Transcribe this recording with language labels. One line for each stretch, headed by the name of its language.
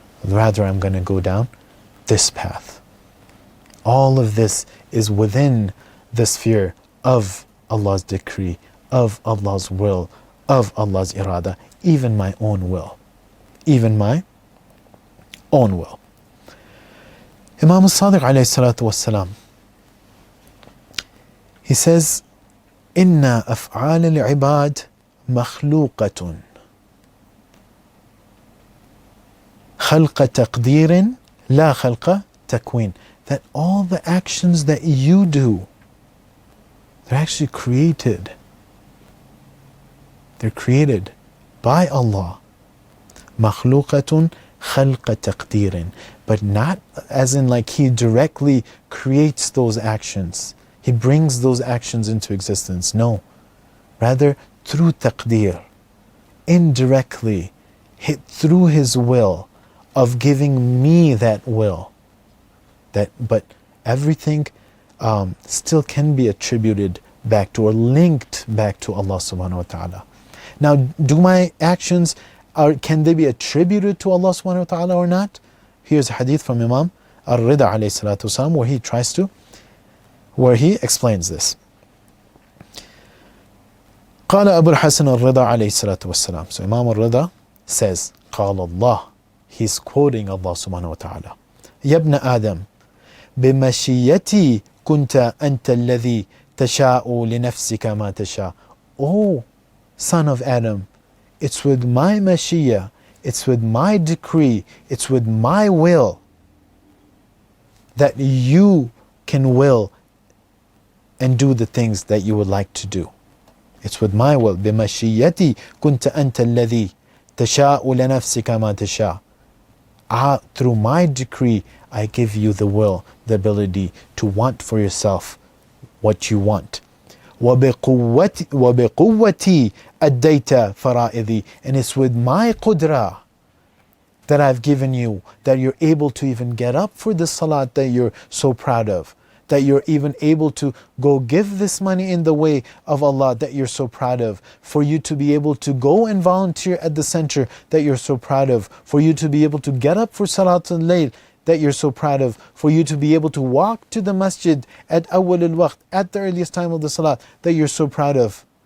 English: Rather, I'm going to go down this path. All of this is within the sphere of Allah's decree, of Allah's will, of Allah's irada, even my own will. Even my own will. Imam al-Sadiq alayhi salatu wassalam, he says,
Arabic: إِنَّ أَفْعَالَ الْعِبَادِ مَخْلُوقَةٌ خَلْقَ تَقْدِيرٍ لَا خَلْقَ تَكْوِينٍ.
English: That all the actions that you do, they're actually created. They're created by Allah.
Arabic: مَخْلُوقَةٌ خَلْقَ تَقْدِيرٍ.
English: But not as in like He directly creates those actions. He brings those actions into existence. No. Rather, through taqdeer, indirectly, through His will, of giving me that will. But everything still can be attributed back to or linked back to Allah subhanahu wa ta'ala. Now, do my actions, can they be attributed to Allah subhanahu wa ta'ala or not? Here's a hadith from Imam al-Rida alayhi salatu wasalam where he explains this.
Arabic: قال أبو الحسن الرضا عليه الصلاة والسلام.
English: So Imam al-Rida says,
Arabic: قال الله.
English: He's quoting Allah subhanahu wa ta'ala.
Arabic: يا ابن آدم بمشيتي كنت أنت الذي تشاء لنفسك ما تشاء.
English: Oh, son of Adam, it's with my mashiyah, it's with my decree, it's with my will that you can will and do the things that you would like to do. It's with my will.
Arabic: بمشيتي كنت أنت الذي تشاء لنفسك ما تشاء.
English: Through my decree, I give you the will, the ability to want for yourself what you want.
Arabic: وَبِقُوَّتِي أَدَّيْتَ فَرَائِضِي.
English: And it's with my qudra that I've given you, that you're able to even get up for the salat that you're so proud of, that you're even able to go give this money in the way of Allah that you're so proud of, for you to be able to go and volunteer at the center that you're so proud of, for you to be able to get up for Salatul Layl that you're so proud of, for you to be able to walk to the masjid at awwal al-waqt, at the earliest time of the salat that you're so proud of.